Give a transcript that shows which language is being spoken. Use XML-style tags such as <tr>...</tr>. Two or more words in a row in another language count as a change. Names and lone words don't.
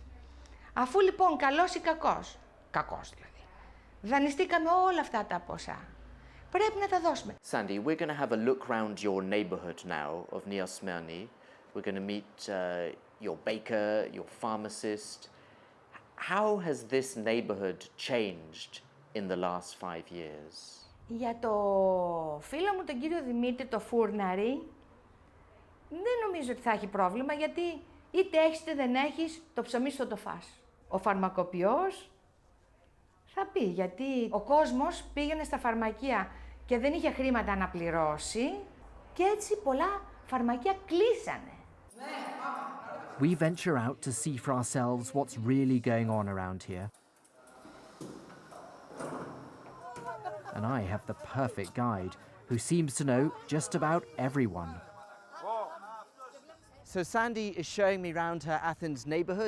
<el>Αφού λοιπόν καλός ή κακός δηλαδή, δανειστήκαμε όλα αυτά τα ποσά. Πρέπει να τα δώσουμε.</el> <en>Sandy, we're going to have a look round your neighbourhood now of Nea Smyrni. We're going to meet your baker, your pharmacist. How has this neighbourhood changed in the last 5 years?</en> <el>Για το φίλο μου τον κύριο Δημήτρη, το φούρναρι, δεν νομίζω ότι θα έχει πρόβλημα, γιατί είτε έχεις είτε δεν έχεις, το ψωμί σου το φας. Ο φαρμακοποιός θα πει, γιατί ο κόσμος πήγαινε στα φαρμακεία και δεν είχε χρήματα να πληρώσει και έτσι πολλά φαρμακεία κλείσανε.</el> <en>We venture out to see for ourselves what's really going on around here. And I have the perfect guide who seems to know just about everyone. So Sandy is showing me around her Athens neighbourhood.</en>